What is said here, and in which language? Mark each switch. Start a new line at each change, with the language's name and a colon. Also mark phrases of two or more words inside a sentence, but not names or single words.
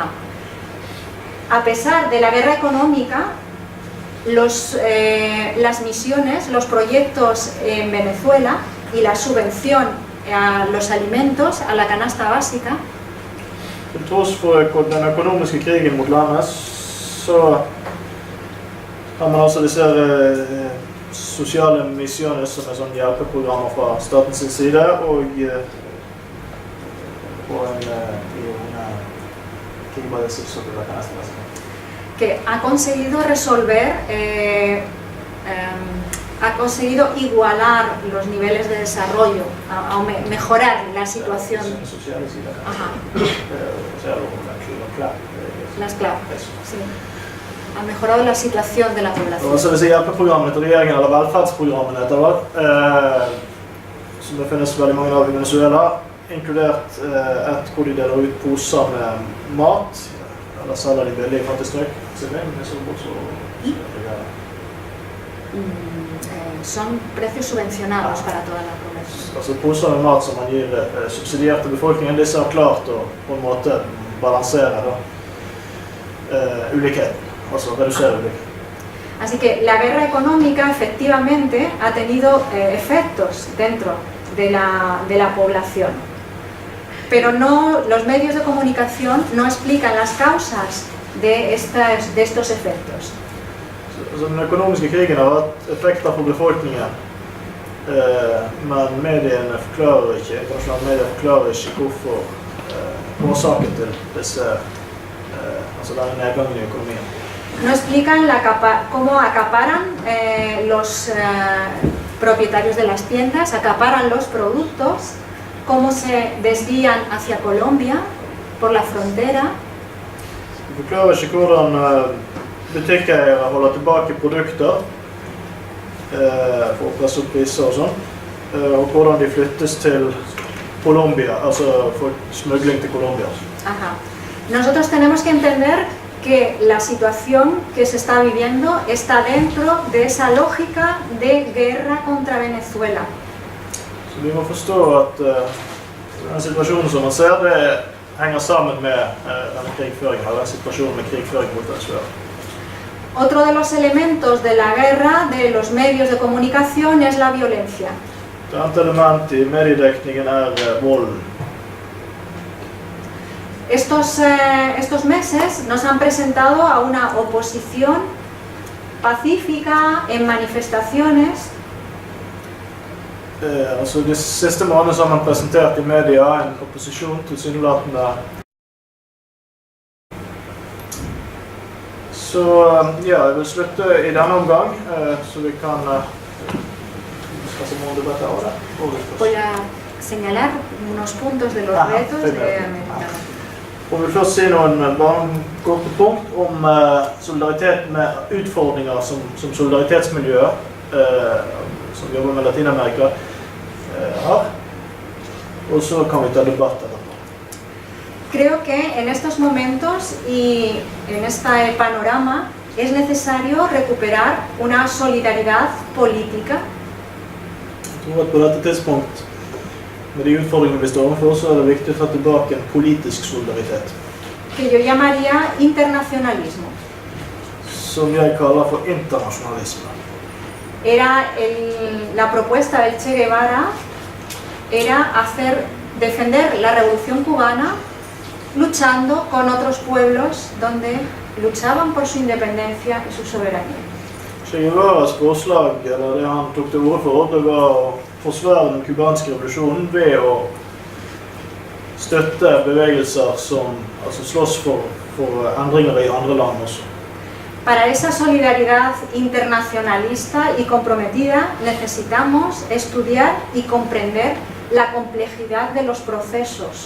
Spanish: A pesar de la guerra económica, las misiones, los proyectos en Venezuela y la subvención a los alimentos, a la canasta básica,
Norwegian: Til tross for den økonomiske krigen mot landet, så har man altså disse sosiale misjoner som er sånn hjelpeprogrammer fra statens side, og
Spanish: que ha conseguido resolver, ha conseguido igualar los niveles de desarrollo, mejorar la situación. Ajá. Las claves, sí. Ha mejorado la situación de la población.
Norwegian: Og så disse hjelpeprogrammene til regjeringen, eller velferdsprogrammene etter hvert, som det finnes veldig mange av i Venezuela, inkludert et hvor de deler ut poser med mat, eller selger de billig i fattigstrøk.
Spanish: Son precios subvencionados para toda la población.
Norwegian: Altså poser med mat som man gir subsidiert til befolkningen, disse har klart å på en måte balansere ulikheten.
Spanish: Así que la guerra económica efectivamente ha tenido efectos dentro de la población, pero los medios de comunicación no explican las causas de estos efectos.
Norwegian: Så den økonomiske krigen har hatt effekter på befolkningen, men mediene forklarer ikke, internasjonale medier forklarer ikke hvorfor årsaken til disse, altså denne nedgangen i økonomien.
Spanish: No explican cómo acaparan los propietarios de las tiendas, acaparan los productos, cómo se desvían hacia Colombia por la frontera.
Norwegian: De forklarer ikke hvordan butikkeiere holder tilbake produkter for å presse opp priser og sånn, og hvordan de flyttes til Colombia, altså for smugling til Colombia.
Spanish: Ajá. Nosotros tenemos que entender que la situación que se está viviendo está dentro de esa lógica de guerra contra Venezuela.
Norwegian: Så vi må forstå at den situasjonen som man ser, det henger sammen med denne krigføringen, eller den situasjonen med krigføring mot Venezuela.
Spanish: Otro de los elementos de la guerra de los medios de comunicación es la violencia.
Norwegian: Et annet element i mediedekningen volden.
Spanish: Estos meses nos han presentado a una oposición pacífica en manifestaciones.
Norwegian: Altså de siste månedene har man presentert i media en opposisjon tilsynelatende. Så ja, jeg vil slutte i denne omgang, så vi kan
Spanish: pasamos un debate ahora. Voy a señalar unos puntos de los retos de América Latina.
Norwegian: Og vil først si bare korte punkt om solidaritet med utfordringer som solidaritetsmiljøet som jobber med Latinamerika har. Og så kan vi ta debatt etterpå.
Spanish: Creo que en estos momentos y en este panorama es necesario recuperar una solidaridad política.
Norwegian: Jeg tror at på dette tidspunkt, med de utfordringene vi står overfor, så er det viktig å ta tilbake en politisk solidaritet.
Spanish: Que yo llamaría internacionalismo.
Norwegian: Som jeg kaller for internasjonalisme.
Spanish: La propuesta del Che Guevara era defender la revolución cubana luchando con otros pueblos donde luchaban por su independencia y su soberanía.
Norwegian: Che Guevaras forslag, eller det han tok til orde for, det var å forsvare den kubanske revolusjonen ved å støtte bevegelser som slåss for endringer i andre land også.
Spanish: Para esa solidaridad internacionalista y comprometida necesitamos estudiar y comprender la complejidad de los procesos.